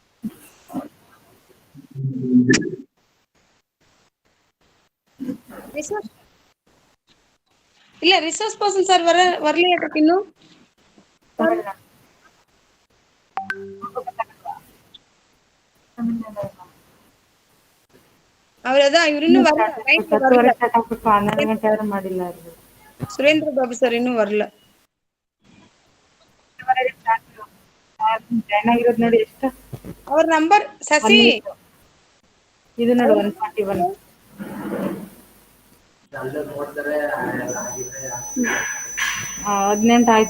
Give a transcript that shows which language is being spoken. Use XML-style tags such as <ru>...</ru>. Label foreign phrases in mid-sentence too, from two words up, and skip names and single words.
<ta>இல்ல</ta> <en>resource person</en> <ta>சார் வரலையா இன்னும்? அவர் அதான் இவர் இன்னும் வரல. சுரேந்திர பாபு சார் இன்னும் வரல.</ta> <kn>ಅವ್ರ ನಂಬರ್ ಸಸಿ ಇದು ನೋಡಿ 141 18 ಆಯ್ತು.</kn>